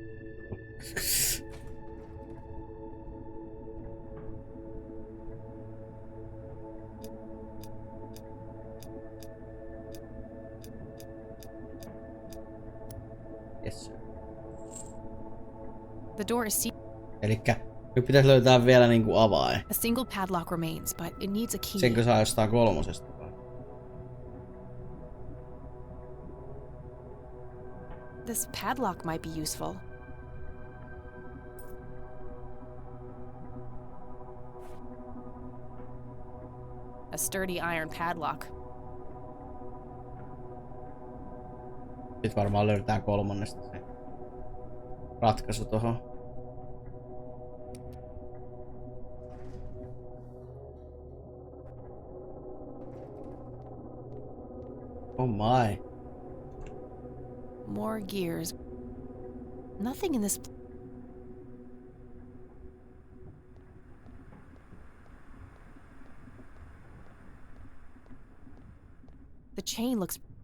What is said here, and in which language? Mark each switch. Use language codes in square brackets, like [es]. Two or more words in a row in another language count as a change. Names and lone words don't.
[en] Yes, sir. The door is sealed. [fi] Elikkä nyt pitäisi löytää vielä niinku avain. [en] A single padlock remains, but it needs a key. [fi] Senkö saa jostain 3? vai? [en] This padlock might be useful. sturdy iron padlock. [fi] Sitten varmaan löydetään kolmannesta se ratkaisu tohon. [en] Oh my. More gears. Nothing in this. The chain looks.